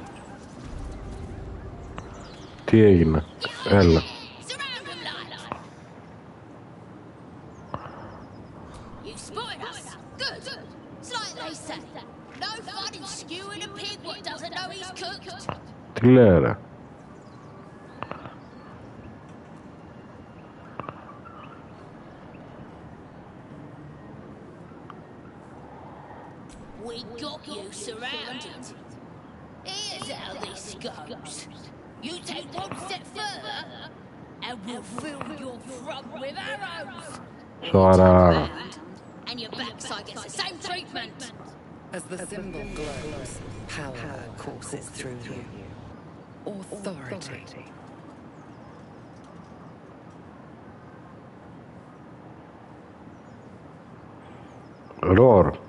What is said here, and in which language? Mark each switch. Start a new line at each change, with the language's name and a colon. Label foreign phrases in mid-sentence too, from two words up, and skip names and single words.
Greek: Τι έγινε, έλα.
English: Good. It's like they say. No fun in skewing a pig what doesn't know he's cooked.
Greek: Τι λέει ρε?
English: We got you surrounded. Here's how this goes. You take one step further, and we'll fill your front with arrows.
Greek: Σοβαρά.
English: And your backside gets the same treatment. As the symbol glows, power courses through you. Authority. Ρορ.